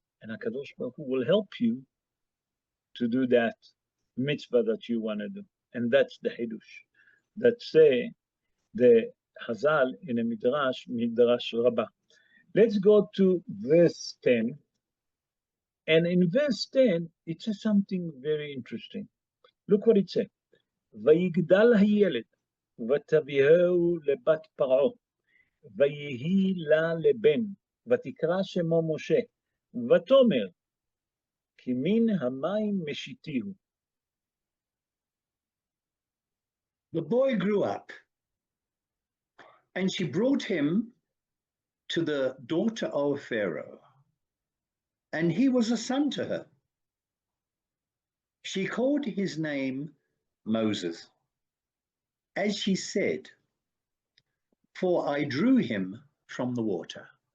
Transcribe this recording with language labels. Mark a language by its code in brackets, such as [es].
[en] And HaKadosh Baruch Hu will help you to do that mitzvah that you want to do. And that's the Hidush. That say the Hazal in a Midrash Rabbah. Let's go to verse 10. And in verse 10, it says something very interesting. Look what it says. [he] ויגדל הילד, ותביאהו לבת פרעה, ויהי לה לבן, ותקרא שמו משה, ותאמר, כי מן המים משיתיהו. [en] The boy grew up, and she brought him to the daughter of Pharaoh, and he was a son to her. She called his name Moses, as she said, for I drew him from the water.